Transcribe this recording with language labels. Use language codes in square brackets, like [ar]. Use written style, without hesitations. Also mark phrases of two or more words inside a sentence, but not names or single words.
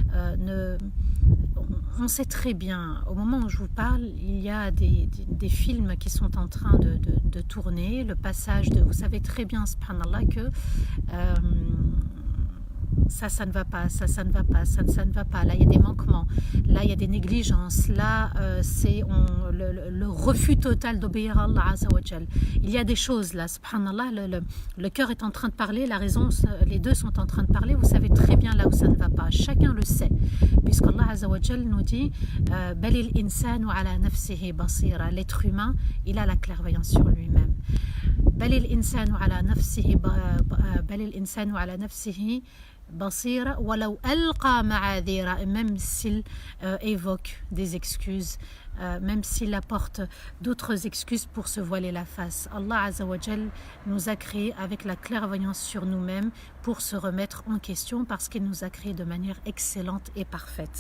[fr] on sait très bien, au moment où je vous parle, il y a des films qui sont en train de tourner, le passage de, vous savez très bien, subhanallah, que ça ne va pas, ça ne va pas, ça ne va pas, là il y a des manquements, là il y a des négligences, là c'est le refus total d'obéir à [ar] الله عز وجل. [fr] Il y a des choses là, subhanallah, le cœur est en train de parler, la raison, les deux sont en train de parler, vous savez très bien là où ça ne va pas, chacun le sait, puisqu' [ar] الله عز وجل [fr] nous dit [ar] بل الإنسان على نفسه بصيرة, [fr] l'être humain, il a la clairvoyance sur lui-même. [ar] بل الإنسان على نفسه بصيرة ولو ألقى معاذيره, [fr] même s'il évoque des excuses, même s'il apporte d'autres excuses pour se voiler la face. [ar] الله عز وجل [fr] nous a créés avec la clairvoyance sur nous-mêmes pour se remettre en question parce qu'il nous a créés de manière excellente et parfaite.